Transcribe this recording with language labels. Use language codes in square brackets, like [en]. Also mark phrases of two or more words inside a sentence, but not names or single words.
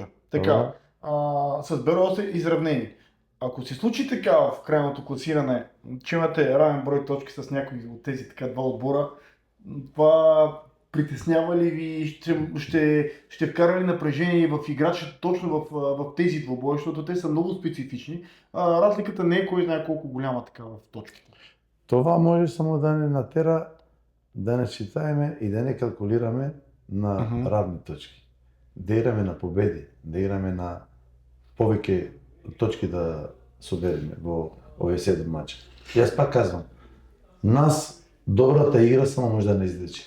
[bg] Така, с Беро са изравнени. Ако се случи така в крайното класиране, че имате равен брой точки с някои от тези два отбора, това притеснява ли ви, ще вкара ли напрежение в играчите точно в тези двубои, защото те са много специфични. Разликата не е кой знае колко голяма така в точките. [mk] Това може само да не натера да не считаеме и да не калкулираме на равни точки. Да играме на победи, да играме на повеќе точки да собереме во овие 7 мача. Јас пак казвам, нас добрата игра само може да не излечи.